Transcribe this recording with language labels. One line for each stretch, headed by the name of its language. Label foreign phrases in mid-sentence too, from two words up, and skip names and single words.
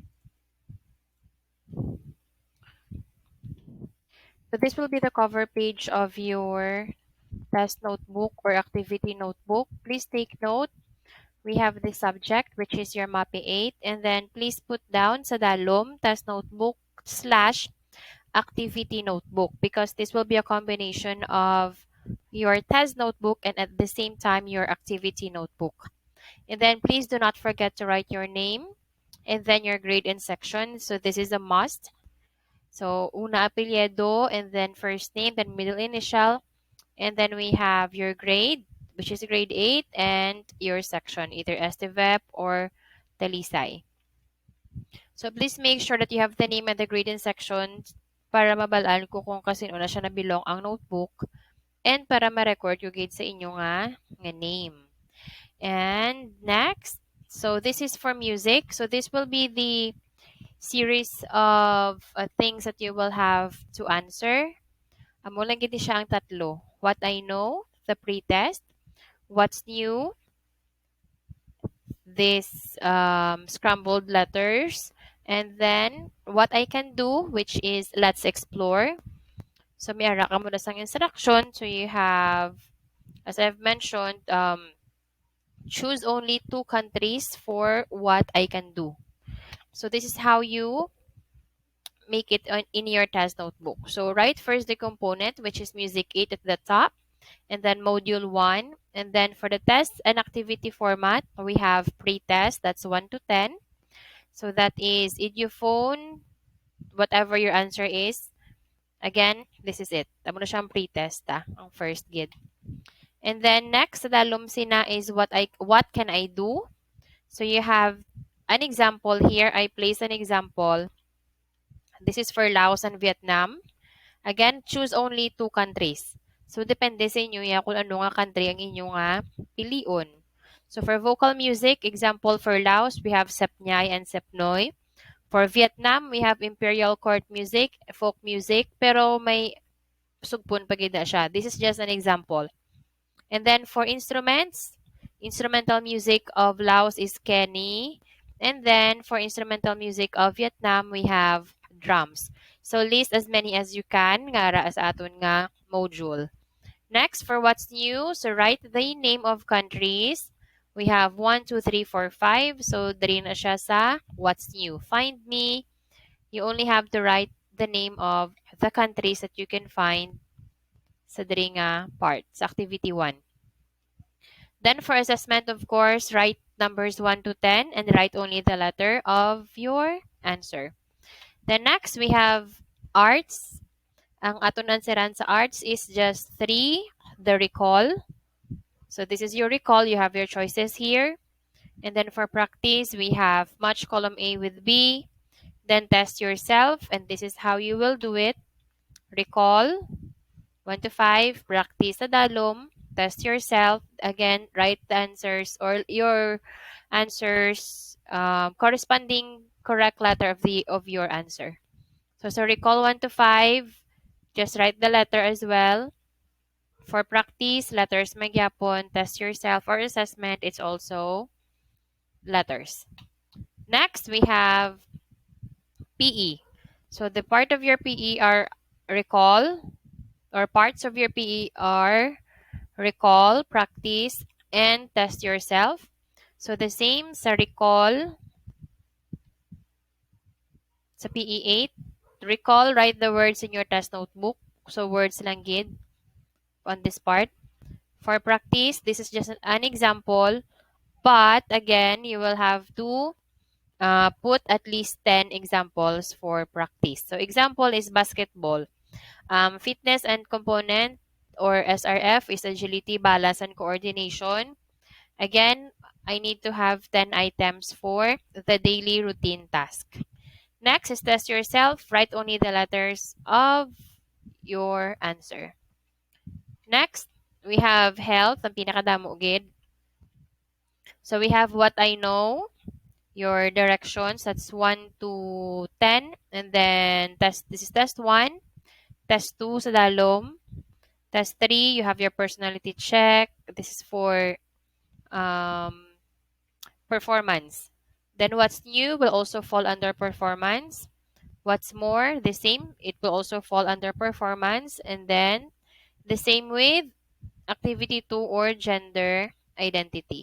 English: So this will be the cover page of your test notebook or activity notebook. Please take note. We have the subject, which is your Mapeh 8, and then please put down
Hiligaynon: sa dalom
English: test notebook slash activity notebook because this will be a combination of your test notebook and at the same time your activity notebook. And then please do not forget to write your name and then your grade and section. So this is a must. So una apelyido and then first name, then middle initial, and then we have your grade, which is grade 8, and your section, either STVEP or Talisay. So please make sure that you have the name and the grade in section
Hiligaynon: para mabalaan ko kung kasino na siya nabilong ang notebook and para ma-record yung grade sa inyo nga name.
English: And next, so this is for music. So this will be the series of things that you will have to answer.
Hiligaynon: Amo lang gid siya ang tatlo.
English: What I know, the pre-test, what's new, this scrambled letters, and then what I can do, which is let's explore.
Hiligaynon: So may ara ka muna sang instruction.
English: So you have, as I've mentioned, choose only 2 countries for what I can do. So this is how you make it in your test notebook. So write first the component, which is music 8 at the top, and then module 1. And then for the test and activity format, we have pre-test, that's 1 to 10. So that is idiophone, whatever your answer is. Again, this is it.
Hiligaynon: Tamo na siyang pre-test, ang first gid.
English: And then next,
Hiligaynon: sa dalumsina
English: is what can I do? So you have an example here. I place an example. This is for Laos and Vietnam. Again, choose only 2 countries. So,
Hiligaynon: depende sa inyo ya kung ano nga country ang inyo nga pilion.
English: So, for vocal music, example for Laos, we have Sepnyay and Sepnoy. For Vietnam, we have Imperial Court music, folk music,
Hiligaynon: pero may sugpon pa gid na siya.
English: This is just an example. And then for instruments, instrumental music of Laos is Kenny. And then for instrumental music of Vietnam, we have drums. So list as many as you can
Hiligaynon: nga ra sa aton nga
English: module. Next, for what's new, so write the name of countries. We have 1, 2, 3, 4, 5. So
Hiligaynon: diri na siya sa
English: what's new. Find me. You only have to write the name of the countries that you can find
Hiligaynon: sa diri nga
English: part, sa activity 1. Then for assessment, of course, write numbers 1 to 10 and write only the letter of your answer. Then next, we have arts.
Hiligaynon: Ang aton answeran sa arts
English: is just 3, the recall. So this is your recall. You have your choices here. And then for practice, we have match column A with B. Then test yourself. And this is how you will do it. Recall, 1 to 5, practice
Hiligaynon: sa dalom,
English: test yourself. Again, write the answers or your answers corresponding correct letter of your answer. So recall 1 to 5, just write the letter as well. For practice, letters magyapon, test yourself or assessment, it's also letters. Next, we have PE. So the part of your PE are recall, or parts of your PE are recall, practice, and test yourself. So the same sa recall, sa PE 8, recall, write the words in your test notebook. So words
Hiligaynon: lang gid
English: on this part. For practice, this is just an example, but again, you will have to put at least 10 examples for practice. So example is basketball. Fitness and component or SRF is agility, balance, and coordination. Again, I need to have 10 items for the daily routine task. Next is test yourself. Write only the letters of your answer. Next, we have health,
Hiligaynon: ang pinakadamo gid.
English: So we have what I know, your directions, that's 1 to 10. And then this is test 1. Test 2
Hiligaynon: sa dalom.
English: Test 3, you have your personality check. This is for um, performance. Then what's new will also fall under performance. What's more, the same, it will also fall under performance. And then the same with activity 2 or gender identity.